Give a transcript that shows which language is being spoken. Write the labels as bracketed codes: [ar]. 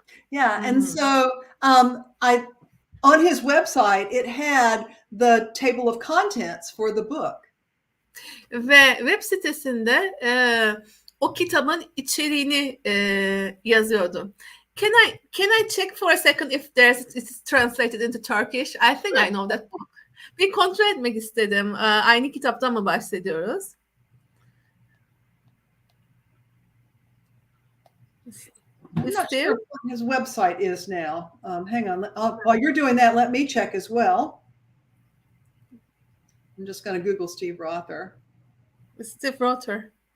[en] Yeah, and so on his website it had the table of contents for the book. [tr] Ve web sitesinde o kitabın içeriğini yazıyordu. [en] Can I check for a second if it's translated into Turkish? I think I know that book. [tr] Bir kontrol etmek istedim. Aynı kitaptan mı bahsediyoruz? [en] I'm not sure what his website is now. Hang on. While you're doing that, let me check as well. I'm just going to Google Steve Rother. Steve Rother.